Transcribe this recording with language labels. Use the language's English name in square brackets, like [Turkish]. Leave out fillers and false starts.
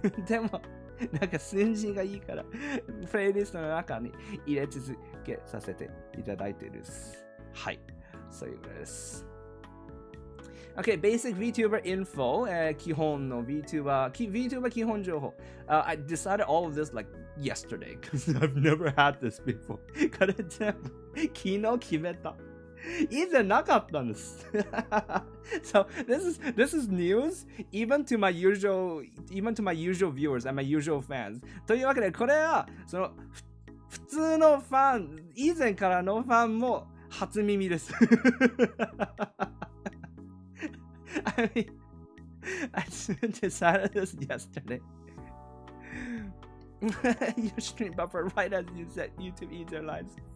[Japanese] でもなんか数字がいいからプレイリストの中に入れ続けさせていただいているです。はい、そういうことです。 [English] Okay, basic VTuber info. [Japanese] 基本の VTuber 基本情報。 [English] I decided all of this like yesterday because I've never had this before. [Japanese] これ全部昨日決めた。以前なかったんです。 [English] So this is news even to my usual viewers and my usual fans. [Japanese] というわけでこれは普通のファン、以前からのファンも初耳です。 [English] I mean, I decided this yesterday. Your stream buffer right as you said YouTube eats your lines.